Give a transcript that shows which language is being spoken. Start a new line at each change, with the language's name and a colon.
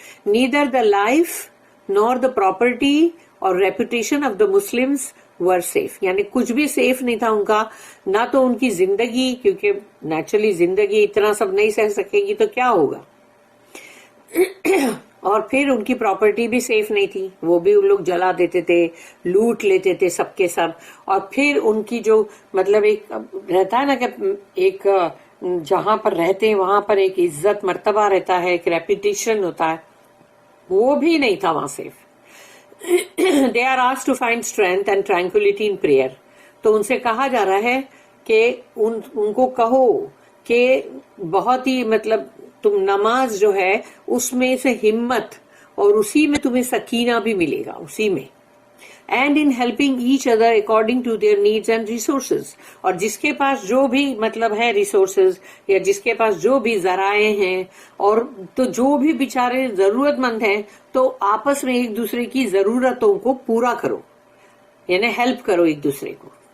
English: neither the life nor the property اور reputation of the Muslims were safe,
Urdu: یعنی کچھ بھی سیف نہیں تھا ان کا، نہ تو ان کی زندگی، کیونکہ نیچرلی زندگی اتنا سب نہیں سہ سکے گی تو کیا ہوگا، اور پھر ان کی پراپرٹی بھی سیف نہیں تھی، وہ بھی ان لوگ جلا دیتے تھے، لوٹ لیتے تھے سب کے سب. اور پھر ان کی جو مطلب ایک رہتا ہے نا کہ ایک جہاں پر رہتے ہیں وہاں پر ایک عزت مرتبہ رہتا ہے، ایک ریپوٹیشن ہوتا ہے، وہ بھی نہیں تھا وہاں safe.
English: They are asked to find strength and tranquility in prayer.
Urdu: تو ان سے کہا جا رہا ہے کہ ان کو کہو کہ بہت ہی مطلب تم نماز جو ہے اس میں سے ہمت، اور اسی میں تمہیں سکینہ بھی ملے گا اسی میں.
English: and in helping each other according to their needs and resources.
Urdu: اور جس کے پاس جو بھی مطلب ہے ریسورسز یا جس کے پاس جو بھی ذرائع ہیں اور تو جو بھی بیچارے ضرورت مند ہیں تو آپس میں ایک دوسرے کی ضرورتوں کو پورا کرو، یعنی ہیلپ کرو ایک دوسرے کو.